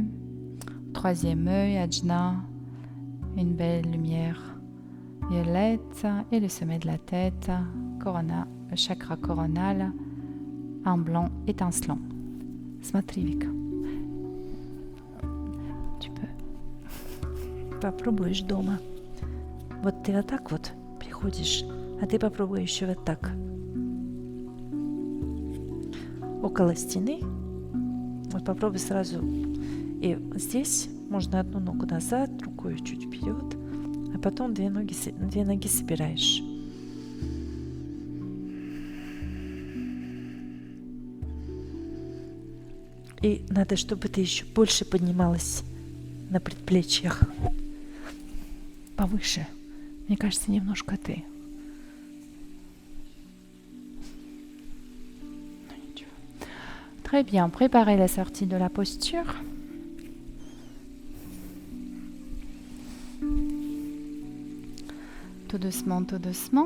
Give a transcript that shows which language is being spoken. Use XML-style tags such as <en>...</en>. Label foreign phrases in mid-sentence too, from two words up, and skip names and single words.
<fr>Troisième œil, Ajna, une belle lumière violette. Et le sommet de la tête, Corona, le chakra coronal, un blanc étincelant. Смотри, tu peux.</fr> <ru>Попробуешь дома. Вот ты вот так вот приходишь, а ты попробуй еще вот так. Около стены. Вот попробуй сразу. И здесь можно одну ногу назад, другую чуть вперед, а потом две ноги собираешь. И надо, чтобы ты еще больше поднималась на предплечьях. Повыше. Мне кажется, немножко ты.</ru> <fr>Très bien, préparez la sortie de la posture. Tout doucement, tout doucement.</fr>